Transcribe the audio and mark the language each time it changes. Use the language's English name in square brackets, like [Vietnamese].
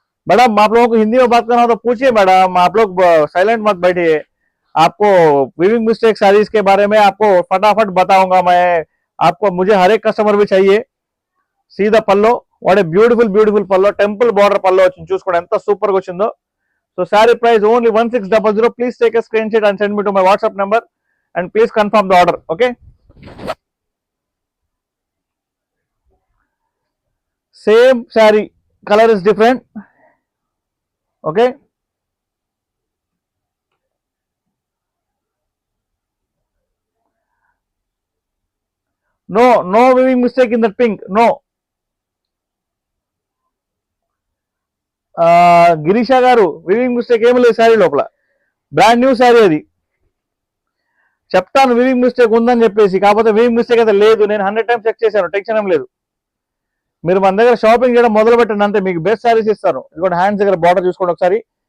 [Hindi] Madam आप लोगों को हिंदी में बात करना हो तो पूछिए मैडम, आप लोग साइलेंट मत बैठिए. आपको वीविंग मिस्टेक सारीज के बारे में आपको फटाफट बताऊंगा मैं. आपको मुझे हर एक कस्टमर भी चाहिए. सीधा पल्लो, [English] what a beautiful पल्लो, [Hindi] टेंपल बॉर्डर पल्लो [Telugu] వచ్చింది చూసుకోండి ఎంత సూపర్ గా వచ్చిందో. [English] So sari price only 1600. Please take a screenshot and send me to my WhatsApp number and please confirm the order. Okay, same sari, colour is different. Okay, no weaving mistake in that pink, no. [Telugu] Girisha గారు weaving mistake ఏమి లేదు శారీ లోపల. Brand new sari అది. చెప్తాను weaving mistake ఉందని చెప్పేసి, కాకపోతే weaving mistake అయితే లేదు. నేను 100 టైమ్స్ చెక్ చేశాను, టెన్షన్ ఏం లేదు. మీరు మన దగ్గర షాపింగ్ చేయడం మొదలు పెట్టండి అంతే, మీకు బెస్ట్ శారీస్ ఇస్తాను. ఇదిగోండి హ్యాండ్స్ దగ్గర బార్డర్ చూసుకోండి ఒకసారి.